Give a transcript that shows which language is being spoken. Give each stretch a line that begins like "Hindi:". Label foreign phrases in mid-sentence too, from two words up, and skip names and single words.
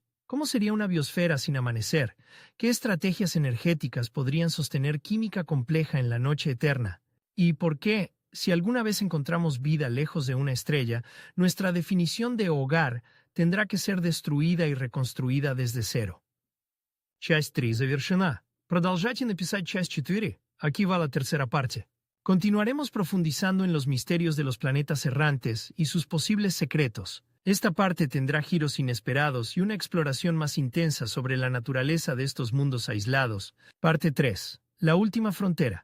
Spanish: ¿Cómo sería una biosfera sin amanecer? ¿Qué estrategias energéticas podrían sostener química compleja en la noche eterna? ¿Y por qué? Si alguna vez encontramos vida lejos de una estrella, nuestra definición de hogar tendrá que ser destruida y reconstruida desde cero.
Russian: Часть 3 завершена. Продолжайте написать часть 4.
Spanish: Aquí va la tercera parte. Continuaremos profundizando en los misterios de los planetas errantes y sus posibles secretos. Esta parte tendrá giros inesperados y una exploración más intensa sobre la naturaleza de estos mundos aislados. Parte 3. La última frontera.